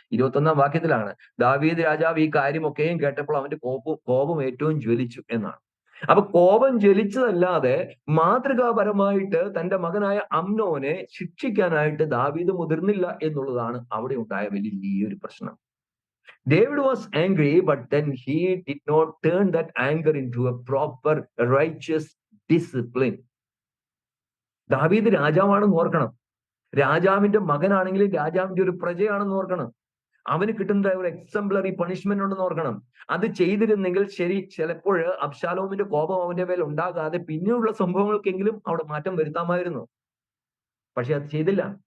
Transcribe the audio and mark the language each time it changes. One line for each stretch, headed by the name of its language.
Malayalam: 21-ാം വാക്യത്തിലാണ് ദാവീദ് രാജാവ് ഈ കാര്യമൊക്കെയും കേട്ടപ്പോൾ അവന്റെ കോപം ഏറ്റവും ജ്വലിച്ചു എന്നാണ്. അപ്പൊ കോപം ജ്വലിച്ചതല്ലാതെ മാതൃകാപരമായിട്ട് തന്റെ മകനായ അമ്നോനെ ശിക്ഷിക്കാനായിട്ട് ദാവീദ് മുതിർന്നില്ല എന്നുള്ളതാണ് അവിടെ ഉണ്ടായ വലിയൊരു പ്രശ്നം.
English: David was angry, but then he did not turn that anger into a proper righteous discipline.
Malayalam: ദാവീദ് രാജാവാണെന്ന് ഓർക്കണം, രാജാവിന്റെ മകനാണെങ്കിലും രാജാവിന്റെ ഒരു പ്രജയാണെന്ന് ഓർക്കണം, അവന് കിട്ടുന്ന ഒരു
English: exemplary punishment
Malayalam: ഉണ്ടെന്ന് ഓർക്കണം. അത് ചെയ്തിരുന്നെങ്കിൽ ശരി, ചിലപ്പോൾ അബ്ശാലോമിന്റെ കോപം അവന്റെ മേൽ ഉണ്ടാകാതെ പിന്നെയുള്ള സംഭവങ്ങൾക്കെങ്കിലും അവിടെ മാറ്റം വരുത്താമായിരുന്നു. പക്ഷെ അത് ചെയ്തില്ല.